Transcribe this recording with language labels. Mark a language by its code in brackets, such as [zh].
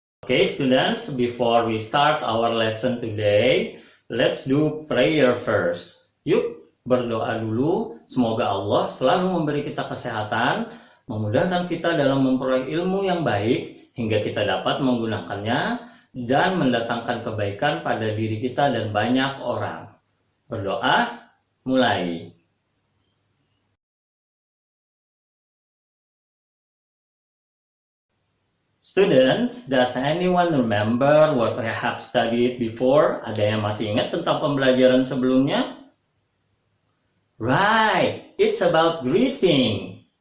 [en] Okay, students, before we start our lesson today, let's do prayer first. [id] Yuk, berdoa dulu. Semoga Allah selalu memberi kita kesehatan, memudahkan kita dalam memperoleh ilmu yang baik, hingga kita dapat menggunakannya dan mendatangkan kebaikan pada diri kita dan banyak orang. Berdoa, mulai. [en] Students, does anyone remember what we have studied before? [id] Ada yang masih ingat tentang pembelajaran sebelumnya? [en] Right, it's about greeting.